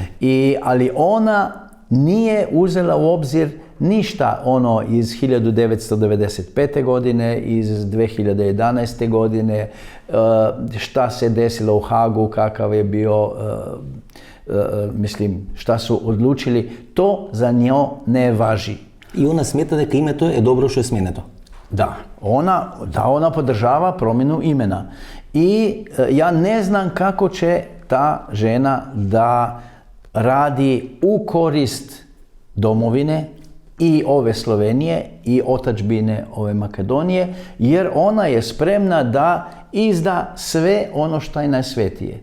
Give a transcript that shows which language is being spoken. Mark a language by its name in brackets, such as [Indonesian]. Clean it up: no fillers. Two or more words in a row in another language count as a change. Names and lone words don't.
[Serbian] Ali ona nije uzela u obzir ništa ono iz 1995. godine, iz 2011. godine, šta se desilo u Hagu, kakav je bio, šta su odlučili, to za njo ne važi. I ona smeta [Macedonian] дека името е добро што е сменето. [Serbian] Da, ona podržava promjenu imena. I ja ne znam kako će ta žena da radi u korist domovine i ove Slovenije i otadžbine ove Makedonije, jer ona je spremna da izda sve ono što je najsvetije.